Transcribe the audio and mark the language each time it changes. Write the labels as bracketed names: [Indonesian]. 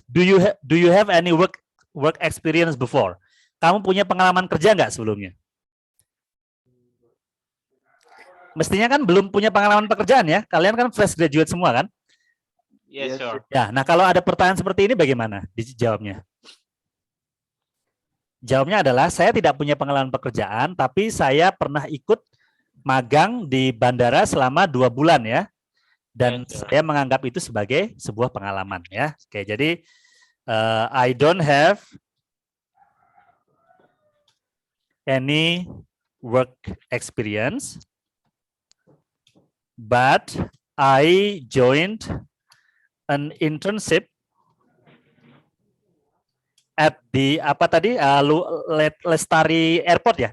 [English] Do you have any work experience before? [Indonesian] Kamu punya pengalaman kerja nggak sebelumnya? Mestinya kan belum punya pengalaman pekerjaan ya. Kalian kan fresh graduate semua kan? [English] Yes, sir. [Indonesian] Ya, nah kalau ada pertanyaan seperti ini bagaimana dijawabnya? Jawabnya adalah saya tidak punya pengalaman pekerjaan, tapi saya pernah ikut magang di bandara selama 2 bulan ya. Dan saya menganggap itu sebagai sebuah pengalaman ya. Oke, jadi [English] I don't have any work experience, but I joined an internship at the [Indonesian] apa tadi [English] Lestari Airport ya?